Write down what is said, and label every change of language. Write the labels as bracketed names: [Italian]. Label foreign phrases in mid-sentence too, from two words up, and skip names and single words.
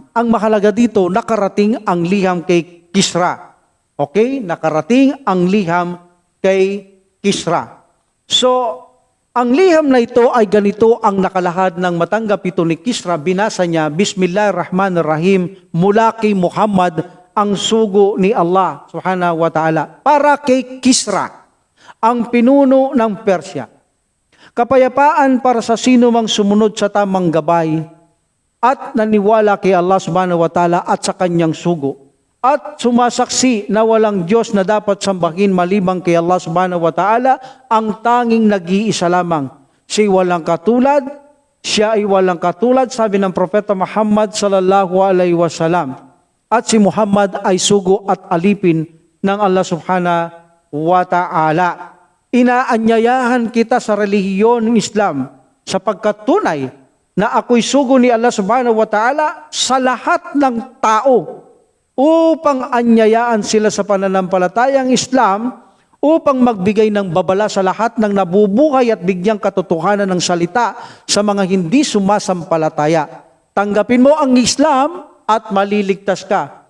[Filipino] Ang mahalaga dito, nakarating ang liham kay Kisra. Okay? Nakarating ang liham kay Kisra. So, ang liham na ito ay ganito ang nakalahad ng matanggap ito ni Kisra. Binasa niya, Bismillahirrahmanirrahim, mula kay Muhammad, ang sugo ni Allah [Arabic] سبحانه وتعالى, [Filipino] para kay Kisra, ang pinuno ng Persya. Kapayapaan para sa sino mang sumunod sa tamang gabay at naniwala kay Allah [Arabic] سبحانه وتعالى [Filipino] at sa kanyang sugo, at sumasaksi na walang Diyos na dapat sambahin maliban kay Allah subhanahu wa ta'ala, ang tanging nag-iisa lamang. Siya walang katulad, siya ay walang katulad, sabi ng Propeta Muhammad [Arabic] صلى الله عليه وسلم. [Filipino] At si Muhammad ay sugo at alipin ng Allah [Arabic] سبحانه وتعالى. [Filipino] Inaanyayahan kita sa relihiyon ng Islam sapagkat tunay na ako'y sugo ni Allah [Arabic] سبحانه وتعالى [Filipino] sa lahat ng tao, upang anyayaan sila sa pananampalatayang Islam, upang magbigay ng babala sa lahat ng nabubuhay at bigyang katotohanan ng salita sa mga hindi sumasampalataya. Tanggapin mo ang Islam at maliligtas ka.